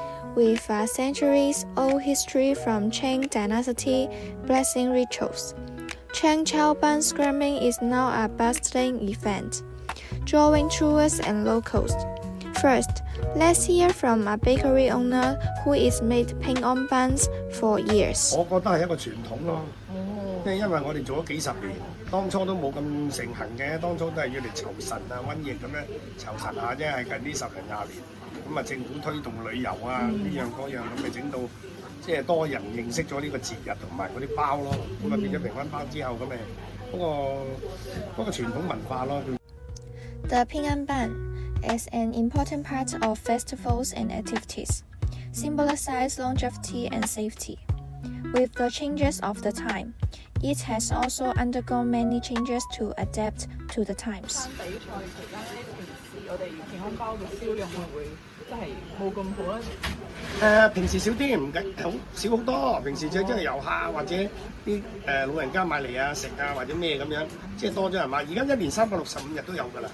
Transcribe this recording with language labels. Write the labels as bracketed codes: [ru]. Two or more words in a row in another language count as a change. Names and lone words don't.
[en] with a centuries-old history from Qing Dynasty blessing rituals. Cheng Chao Ban scrambling is now a bustling event, drawing tourists and locals. First, let's hear from a bakery owner who is made ping on buns for years. [yue] 我覺得係一個傳統咯，因為我哋做咗幾十年，當初都冇咁盛行嘅，當初都係要嚟酬神啊、瘟疫咁樣酬神下啫，係近呢10年20年，咁啊政府推動旅遊啊呢樣嗰樣咁咪整到即係多人認識咗呢個節日同埋嗰啲包咯，咁啊變咗平安包之後咁咪嗰個傳統文化咯。 [en] The Ping An Ban is an important part of festivals and activities, symbolizes longevity and safety. With the changes of the time, it has also undergone many changes to adapt to the times. [yue] 比賽期間咧，平時我哋平安包嘅銷量會唔會真係冇咁好咧？平時少啲，唔緊好少好多。平時就真係遊客或者啲老人家買嚟啊食啊或者咩咁樣，即係多咗人買。而家1年365日都有㗎啦。